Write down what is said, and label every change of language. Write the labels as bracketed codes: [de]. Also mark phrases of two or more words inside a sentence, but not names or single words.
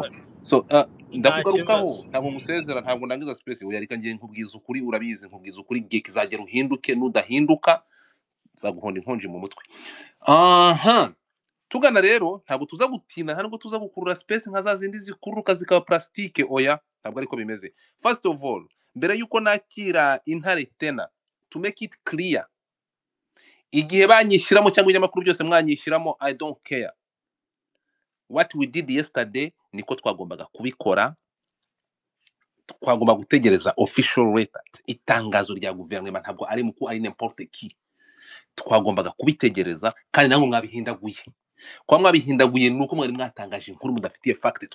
[rw] So ndakugarukaho, ntabwo ngusezera, ntabwo ndangiza space. Oya reka ngiye nkubwiza ukuri, urabizi nkubwiza ukuri gihe kizagera uhinduke, nudahinduka zaguhonda inkonje mu mutwe. Tugana rero ntabwo tuza gutina, ntabwo tuza gukurura space nka za zindi zikuruka zikaba plastique. Oya ntabwo ariko bimeze. [en] First of all, [rw] mbere yuko nakira intare tena, [en] to make it clear, [rw] igihe banyishyiramo cyangwa ibinyamakuru byose mwanyishyiramo, [en] I don't care. What we did yesterday [rw] niko twagombaga kubikora. Twagomba gutegereza [en] official letter, [rw] itangazo rya guverinoma, ntabwo ari muku ari [fr] n'importe qui. [rw] Twagombaga kubitegereza kandi nango mwabihindaguye. Kwa mwabihindaguye nuko mwari mwatangaje inkuru mudafitiye fact.